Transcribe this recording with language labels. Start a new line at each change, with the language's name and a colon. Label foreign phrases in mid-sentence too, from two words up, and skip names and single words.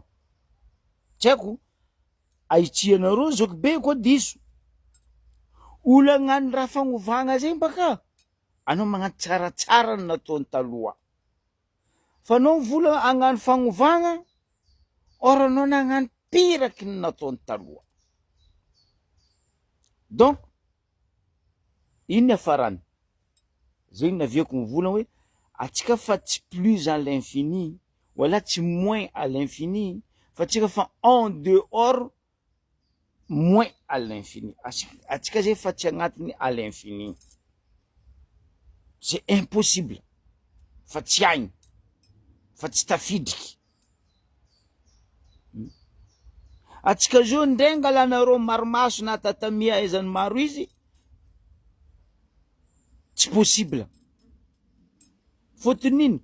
Malagasy: Tsy haiko aitsianareo zako be koa diso, olo agnano raha fagnovagna zegny baka anao magnano tsaratsara ny nataony taloha, fa anao mivola agnano fagnovagna or anao nagnano piraky ny nataony taloha. Donc ino ny afarany? Zegny naviako mivolagna hoe atsika fa tsy
French: plus à l'infini,
Malagasy: wala tsy
French: moins à l'infini,
Malagasy: fa atsika fa
French: en dehors moins à l'infini.
Malagasy: Atsika zay fa tsy agnatiny
French: à l'infini, c'est impossible,
Malagasy: fa tsy aigny, fa tsy tafidriky. Atsika zao ndray angalanareo marimaso na tatamia aizany maro izy, tsy possible. Fotony ino?